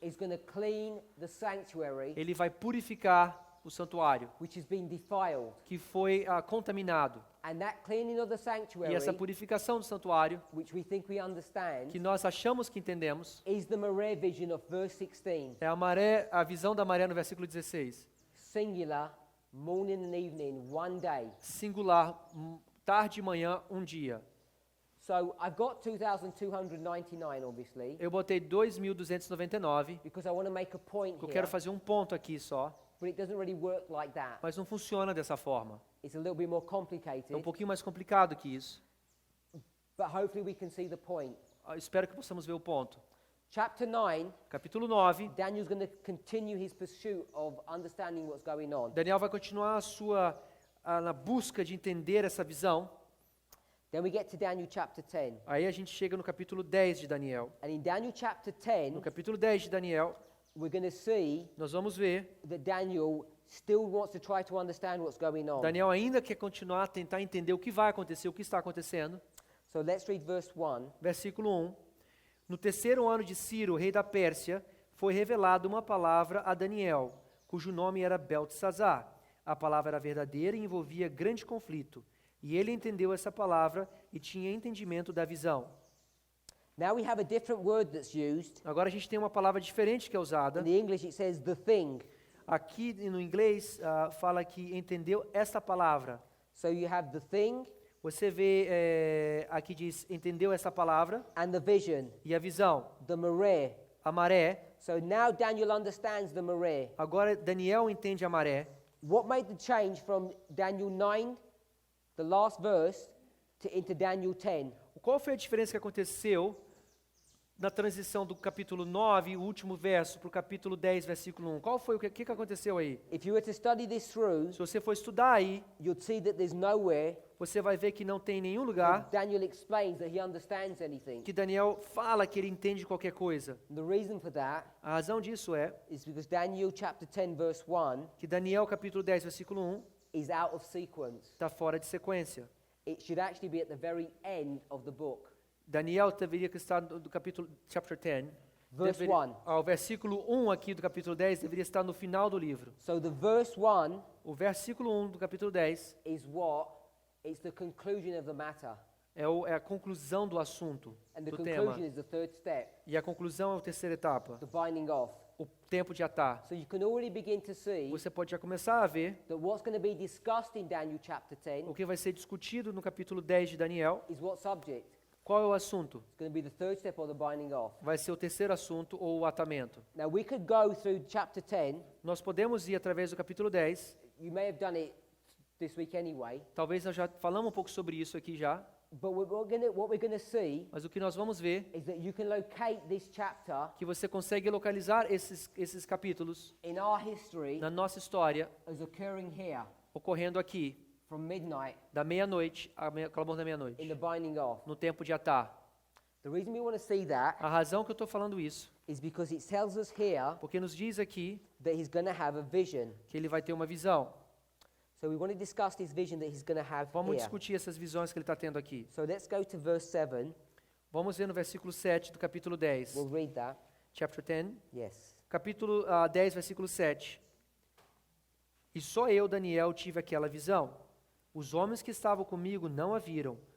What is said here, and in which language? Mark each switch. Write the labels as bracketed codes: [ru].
[en] is going to clean the sanctuary [pt] ele vai purificar o santuário, [en] which has been defiled. [pt] que foi contaminado. [en] And that cleaning of the [pt] E [en] sanctuary, [pt] essa purificação do santuário, [en] which we think we understand, [pt] que nós achamos que entendemos, [en] is the Maré vision of verse 16. [pt] é a visão da maré no versículo 16. [en] Singular, morning and evening, one day. [pt] Singular, tarde e manhã, um dia. [en] So I've got 2,299, obviously, [pt] Eu botei 2.299, [en] because I want to make a point [pt] porque eu [en] here, [pt] quero fazer um ponto aqui só, [en] but it doesn't really work like that. [pt] mas não funciona dessa forma. [en] It's a little bit more [pt] É um [en] complicated, [pt] pouquinho mais complicado que isso. [en] but hopefully we can see the point. [pt] Eu espero que possamos ver o ponto. [en] Chapter 9, [pt] Capítulo 9, [en] Daniel's going to continue his pursuit of understanding what's going on. [pt] Daniel vai continuar na busca de entender essa visão. [en] Then we get to Daniel chapter 10. [pt] Aí a gente chega no capítulo 10 de Daniel. [en] And in Daniel chapter 10, [pt] No capítulo 10 de Daniel, [en] we're going to see [pt] nós vamos ver [en] that Daniel still wants to try to understand what's going on. [pt] Daniel ainda quer continuar a tentar entender o que vai acontecer, o que está acontecendo. [en] So let's read verse 1. [pt] Versículo 1. No terceiro ano de Ciro, rei da Pérsia, foi revelada uma palavra a Daniel, cujo nome era Beltesazar. A palavra era verdadeira e envolvia grande conflito. E ele entendeu essa palavra e tinha entendimento da visão. [en] Now we have a different word that's used. [pt] Agora a gente tem uma palavra diferente que é usada. [en] In the English it says the thing. [pt] Aqui no inglês fala que entendeu essa palavra. [en] So you have the thing [pt] Você vê, aqui diz, entendeu essa palavra [en] and the vision, [pt] e a visão, [en] the maré. [pt] a maré. [en] So now Daniel understands the maré. [pt] Agora Daniel entende a maré. [en] What made the change from Daniel 9, the last verse, into Daniel 10? [pt] Qual foi a diferença que aconteceu na transição do capítulo 9, o último verso, para o capítulo 10, versículo 1? Qual foi o que aconteceu aí? [en] If you were to study this through, [pt] Se você for estudar aí, [en] you'd see that there's nowhere [pt] você vai ver que não tem nenhum [en] where [pt] lugar [en] Daniel explains that he understands anything. [pt] que Daniel fala que ele entende qualquer coisa. [en] And the reason for that [pt] A razão disso é [en] is because Daniel chapter 10 verse 1 [pt] que Daniel, capítulo 10, versículo 1, [en] is out of sequence. [pt] está fora de sequência. [en] It should actually be at the very end of the book. [pt] Daniel deveria estar do capítulo, [en] chapter 10, Verse 1. [pt] O versículo 1 aqui do capítulo 10 deveria estar no final do livro. [en] So the verse 1 [pt] O versículo 1 do capítulo 10 [en] is what? It's the conclusion of the matter. [pt] é a conclusão do assunto, [en] And the [pt] do [en] conclusion [pt] tema. [en] is the third step, [pt] E a conclusão é a terceira etapa, [en] the binding off. [pt] o tempo de atar. [en] So you can already begin to see [pt] Você pode já começar a ver [en] that what's going to be discussed in Daniel chapter 10 [pt] o que vai ser discutido no capítulo 10 de Daniel. [en] is what subject? [pt] Qual é o assunto? [en] It's going to be the third step or the binding off. [pt] Vai ser o terceiro assunto ou o atamento. [en] Now we could go through chapter 10. [pt] Nós podemos ir através do capítulo 10. [en] You may have done it this week anyway. [pt] Talvez nós já falamos um pouco sobre isso aqui já. [en] But what we're going to see [pt] Mas o que nós vamos ver [en] is that you can locate this chapter [pt] que você consegue localizar esses capítulos [en] in our history [pt] na nossa história [en] as occurring here [pt] ocorrendo aqui [en] from midnight [pt] da meia-noite clamor da [en] in [pt] meia-noite, [en] the binding off. [pt] no tempo de atar. [en] The reason we want to see that [pt] A razão que eu estou falando isso, [en] is because it tells us here [pt] porque nos diz aqui [en] that he's going to have a vision. [pt] que ele vai ter uma visão. [en] So we want to discuss this vision that he's going to have [pt] Vamos [en] here. [pt] discutir essas visões que ele está tendo aqui. [en] So let's go to verse 7. [pt] Vamos ver no versículo 7 do capítulo 10. [en] We'll read that. Chapter 10. Yes. [pt] Capítulo 10, versículo 7. E só eu, Daniel, tive aquela visão. Os homens que estavam comigo não a viram.